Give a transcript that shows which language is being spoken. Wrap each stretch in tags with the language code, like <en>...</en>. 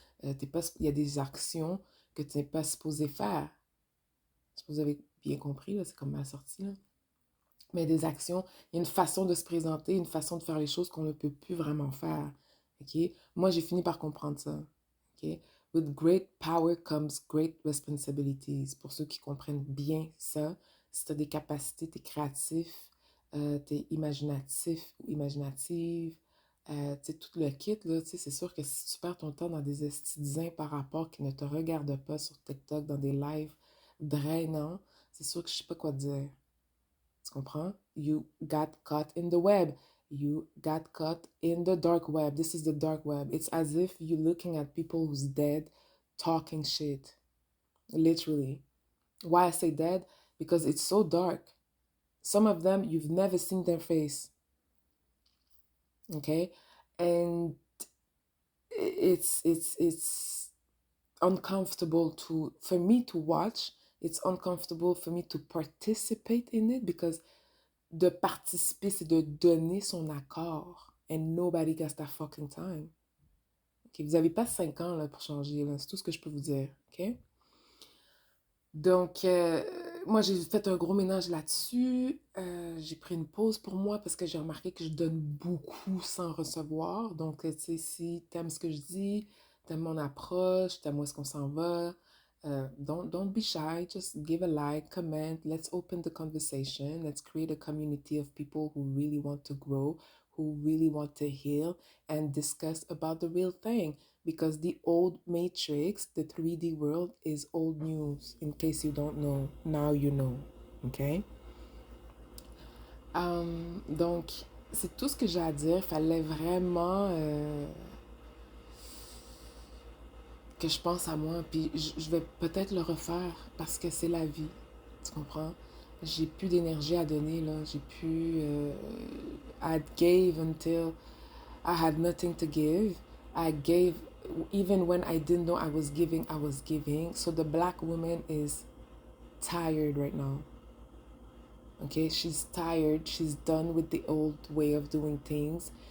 <fr>Il y a des actions que tu n'es pas supposé faire. Je sais pas si vous avez bien compris, là, c'est comme ma sortie, là. Mais des actions, il y a une façon de se présenter, une façon de faire les choses qu'on ne peut plus vraiment faire. OK? Moi, j'ai fini par comprendre ça. OK?</fr> <en>With great power comes great responsibilities.</en> <fr>Pour ceux qui comprennent bien ça, si tu as des capacités, tu es créatif, tu es imaginatif ou imaginative, tu sais, tout le kit, là, tu sais, c'est sûr que si tu perds ton temps dans des esthétisins par rapport qui ne te regardent pas sur TikTok, dans des lives drainants, c'est sûr que je sais pas quoi te dire. Tu comprends?</fr> <en>You got caught in the web. You got caught in the dark web. This is the dark web. It's as if you're looking at people who's dead talking shit. Literally. Why I say dead? Because it's so dark. Some of them, you've never seen their face. Okay? And it's uncomfortable for me to watch. It's uncomfortable for me to participate in it because</en> <fr>de participer, c'est de donner son accord.</fr> <en>And nobody gets that fucking time. Okay?</en> <fr>Vous n'avez pas 5 ans là, pour changer. Là. C'est tout ce que je peux vous dire. OK? Donc, moi, j'ai fait un gros ménage là-dessus. J'ai pris une pause pour moi parce que j'ai remarqué que je donne beaucoup sans recevoir. Donc, tu sais, si t'aimes ce que je dis, t'aimes mon approche, t'aimes où est-ce qu'on s'en va,</fr> <en>don't be shy. Just give a like, comment. Let's open the conversation. Let's create a community of people who really want to grow, who really want to heal and discuss about the real thing. Because the old matrix, the 3D world, is old news. In case you don't know, now you know. OK?</en> <fr>Donc, c'est tout ce que j'ai à dire. Il fallait vraiment que je pense à moi. Puis je vais peut-être le refaire parce que c'est la vie. Tu comprends? J'ai plus d'énergie à donner, là. J'ai plus...</fr> <en>I gave until I had nothing to give. I gave even when I didn't know I was giving, I was giving. So the black woman is tired right now. Okay, she's tired. She's done with the old way of doing things.</en>